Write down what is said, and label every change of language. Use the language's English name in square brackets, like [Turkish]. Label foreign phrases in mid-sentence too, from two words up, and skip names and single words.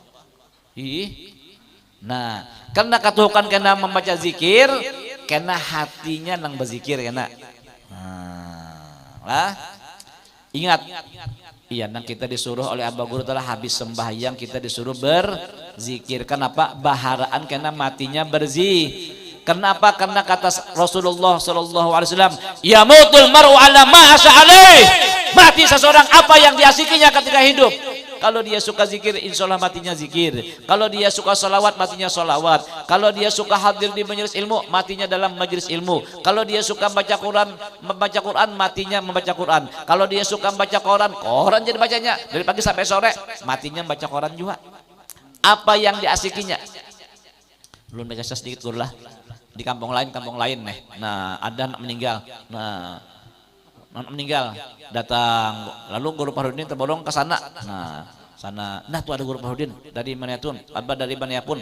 [Banjar] Nah, karena katuhukan kena membaca zikir, kena hatinya nang berzikir kena. Ingat. Iya, nang kita disuruh oleh Abah Guru telah habis sembahyang kita disuruh berzikir. Kenapa? Baharaan karena matinya berzikir. [Indonesian] Kenapa? Karena kata Rasulullah [Arabic] صلى الله عليه وسلم, يموت المرء على ما عليه. [Indonesian] Mati seseorang apa yang diasikinya ketika hidup. Kalau dia suka zikir, [Arabic] إن شاء الله [Indonesian] matinya zikir. Kalau dia suka salawat, matinya salawat. Kalau dia suka hadir di majelis ilmu, matinya dalam majelis ilmu. Kalau dia suka membaca Quran, matinya membaca Quran. Kalau dia suka membaca Quran jadi bacanya dari pagi sampai sore, matinya membaca Quran juga. Apa yang diasikinya? [Banjar] Belum baca sedikit guru lah. Di kampung lain nih. Nah, ada anak meninggal. Nah, meninggal datang, lalu guru Fahrudin terbolong ke sana. Nah tuh ada guru Fahrudin dari mana pun, apa dari mana pun.